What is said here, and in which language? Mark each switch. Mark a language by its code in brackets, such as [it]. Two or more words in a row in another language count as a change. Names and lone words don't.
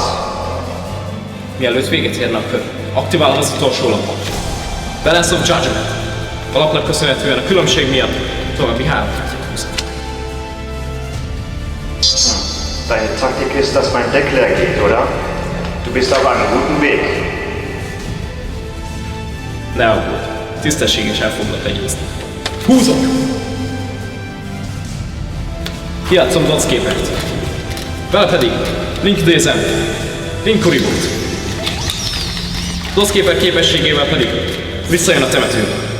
[hu] Mielőtt véget érne a kör, aktiválom az utolsó lapot. Balance of Judgment. A lapnak köszönhetően a különbség miatt további 3 kártyát húzom. [de] Deine Taktik ist, dass mein Deck leer geht, oder? Du bist auf einem guten Weg. [hu] Ne aggódj, tisztességesen foglak legyőzni. Húzok! Kijátszom Docksképert. Vele pedig Link idézem, Link Kuribót. Dockskaper képességével pedig visszajön a temetőbe.